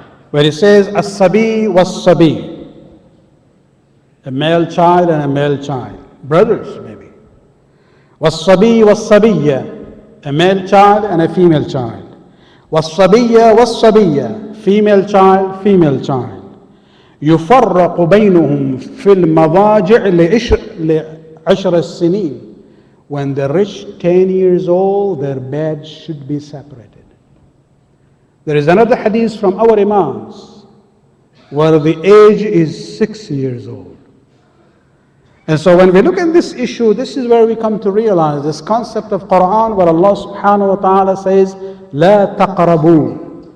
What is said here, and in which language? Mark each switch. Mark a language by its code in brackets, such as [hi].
[en] Where he says, as-sabi was-sabi, a male child and a male child, brothers maybe. Was-sabi was-sabiyya, a male child and a female child. Was-sabiyya was-sabiyya, female child, female child. [ar] يفرق بينهم في المضاجع لعشر السنين. [en] When they reach 10 years old, their beds should be separated. There is another hadith from our Imams where the age is 6 years old. And so when we look at this issue, this is where we come to realize this concept of Quran where Allah subhanahu wa ta'ala says, [ar] لا تقربوا.